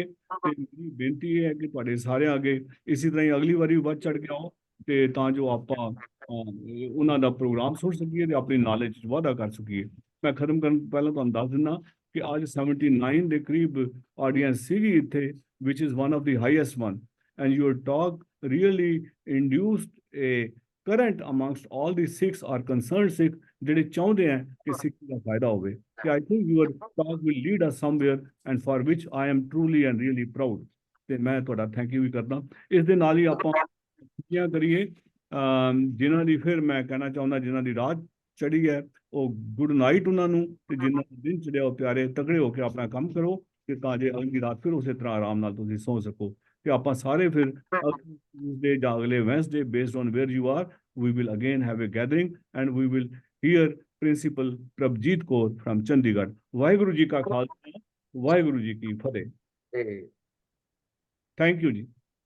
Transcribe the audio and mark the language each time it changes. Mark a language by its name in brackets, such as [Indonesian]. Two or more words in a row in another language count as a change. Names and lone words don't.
[Punjabi] ਤੇ ਮੇਰੀ ਬੇਨਤੀ ਇਹ ਹੈ ਕਿ ਤੁਹਾਡੇ ਸਾਰਿਆਂ ਅੱਗੇ ਇਸੇ ਤਰ੍ਹਾਂ ਹੀ ਅਗਲੀ ਵਾਰੀ ਵੱਧ ਚੜ ਕੇ ਆਓ ਤੇ ਤਾਂ ਜੋ ਆਪਾਂ ਉਹਨਾਂ ਦਾ ਪ੍ਰੋਗਰਾਮ ਸੁਣ ਸਕੀਏ ਤੇ ਆਪਣੀ ਨੌਲੇਜ 'ਚ ਵਾਧਾ ਕਰ ਸਕੀਏ. ਮੈਂ ਖਤਮ ਕਰਨ ਤੋਂ ਪਹਿਲਾਂ ਤੁਹਾਨੂੰ ਦੱਸ ਦਿੰਦਾ ਕਿ ਅੱਜ 79 ਦੇ ਕਰੀਬ ਆਡੀਅנס ਸੀਗੀ ਇੱਥੇ, [English] which is one of the highest one, and your talk really induced a current amongst all the Sikhs or concerned Sikh [Punjabi] ਜਿਹੜੇ ਚਾਹੁੰਦੇ ਆ ਕਿ ਸਿੱਖ ਦਾ ਫਾਇਦਾ ਹੋਵੇ. [English] ਤੇ I think your talk will lead us somewhere and for which I am truly and really proud. [Punjabi] ਤੇ ਮੈਂ ਤੁਹਾਡਾ [English] thank you [Punjabi] ਵੀ ਕਰਦਾ. ਇਸ ਦੇ ਨਾਲ ਹੀ ਆਪਾਂ ਛੁੱਟੀਆਂ ਕਰੀਏ. ਜਿਨ੍ਹਾਂ ਦੀ ਫਿਰ ਮੈਂ ਕਹਿਣਾ ਚਾਹੁੰਦਾ ਜਿਨ੍ਹਾਂ ਦੀ ਰਾਤ ਚੜੀ ਹੈ ਉਹ [English] good night [Punjabi] ਉਹਨਾਂ ਨੂੰ, ਤੇ ਜਿਨ੍ਹਾਂ ਦਾ ਦਿਨ ਚੜਿਆ ਉਹ ਪਿਆਰੇ ਤਕੜੇ ਹੋ ਕੇ ਆਪਣਾ ਕੰਮ ਕਰੋ ਤੇ ਤਾਂ ਜੇ ਅਗਲੀ ਰਾਤ ਫਿਰ ਉਸੇ ਤਰ੍ਹਾਂ ਆਰਾਮ ਨਾਲ ਤੁਸੀਂ ਸੌਂ ਸਕੋ. ਤੇ ਆਪਾਂ ਸਾਰੇ ਫਿਰ ਟਿਊਜ਼ਡੇ ਜਾਂ ਅਗਲੇ ਵੈਂਸਡੇ [English] based on where you are we will again have a gathering and we will hear Principal Prabhjeet Kaur from Chandigarh. [Punjabi] ਵਾਹਿਗੁਰੂ ਜੀ ਕਾ ਖਾਲਸਾ, ਵਾਹਿਗੁਰੂ ਜੀ ਕੀ ਫਤਿਹ. [English] Thank you ਜੀ.